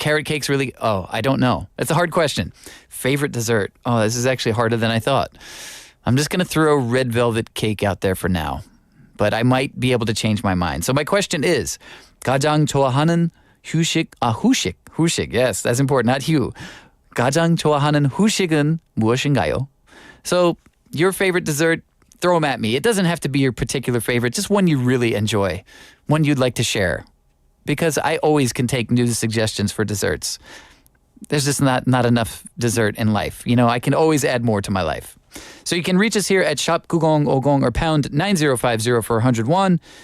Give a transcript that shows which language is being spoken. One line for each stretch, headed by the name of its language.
English: Carrot cake's really... Oh, I don't know. It's a hard question. Favorite dessert? Oh, this is actually harder than I thought. I'm just going to throw red velvet cake out there for now. But I might be able to change my mind. So my question is,
Korean: 가장 좋아하는 후식.
English: Yes, that's important, not 휴.
Korean: 가장 좋아하는 후식은 무엇인가요?
English: So your favorite dessert, throw them at me. It doesn't have to be your particular favorite, just one you really enjoy, one you'd like to share. Because I always can take new suggestions for desserts. There's just not enough dessert in life. You know, I can always add more to my life. So you can reach us here at shop 9050 or pound 9050 for 101.